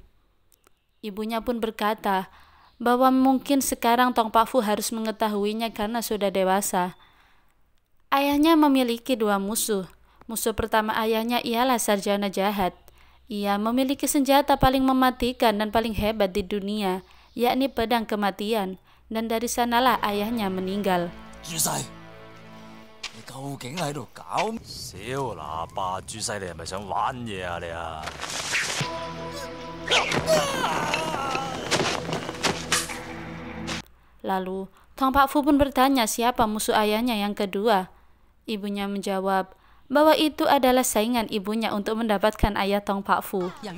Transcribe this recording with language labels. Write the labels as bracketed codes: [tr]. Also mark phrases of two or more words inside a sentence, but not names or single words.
[id] Ibunya pun berkata bahwa mungkin sekarang Tong Pak Fu harus mengetahuinya karena sudah dewasa. Ayahnya memiliki dua musuh. Musuh pertama ayahnya ialah sarjana jahat. Ia memiliki senjata paling mematikan dan paling hebat di dunia, yakni pedang kematian, dan dari sanalah ayahnya meninggal. [yue] 你究竟喺度搞？小喇叭，朱西，你係咪想玩嘢啊？你啊！ [id] Lalu, Tong Pak Fu pun bertanya siapa musuh ayahnya yang kedua. Ibunya menjawab bahwa itu adalah saingan ibunya untuk mendapatkan ayah Tong Pak Fu.